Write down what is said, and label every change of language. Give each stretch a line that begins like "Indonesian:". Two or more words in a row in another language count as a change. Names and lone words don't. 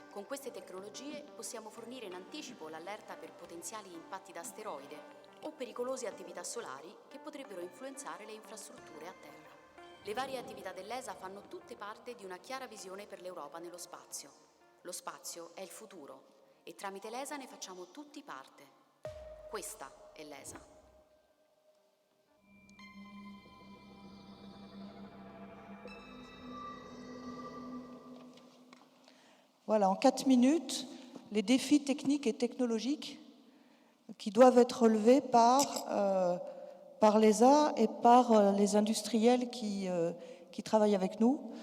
Italian: Con queste tecnologie possiamo fornire in anticipo l'allerta per potenziali impatti da asteroide o pericolose attività solari che potrebbero influenzare le infrastrutture a terra. Le varie attività dell'ESA fanno tutte parte di una chiara visione per l'Europa nello spazio. Lo spazio è il futuro e tramite l'ESA ne facciamo tutti parte. Questa è l'ESA.
French: Voilà, en 4 minutes, les défis techniques et technologiques qui doivent être relevés par l'ESA et par les industriels qui travaillent avec nous.